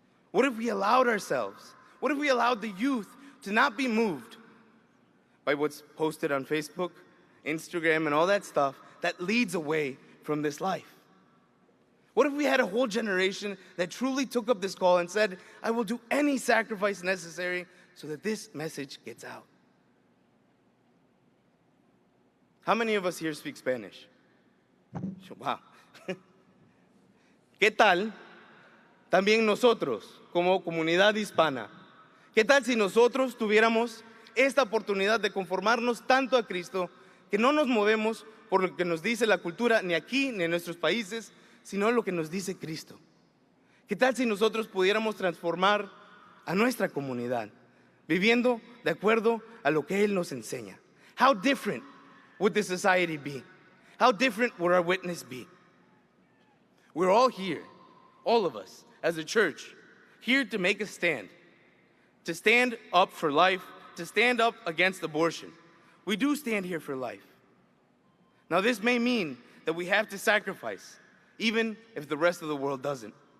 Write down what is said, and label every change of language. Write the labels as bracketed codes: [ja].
[en] What if we allowed ourselves, what if we allowed the youth to not be moved by what's posted on Facebook, Instagram, and all that stuff that leads away from this life? What if we had a whole generation that truly took up this call and said, I will do any sacrifice necessary so that this message gets out? How many of us here speak Spanish? Wow. [es] ¿Qué tal también nosotros como comunidad hispana? ¿Qué tal si nosotros tuviéramos esta oportunidad de conformarnos tanto a Cristo que no nos movemos por lo que nos dice la cultura ni aquí ni en nuestros países, sino lo que nos dice Cristo? ¿Qué tal si nosotros pudiéramos transformar a nuestra comunidad viviendo de acuerdo a lo que Él nos enseña? [en] How different would this society be? How different would our witness be? We're all here, all of us, as a church, here to make a stand, to stand up for life, to stand up against abortion. We do stand here for life. Now, this may mean that we have to sacrifice, even if the rest of the world doesn't.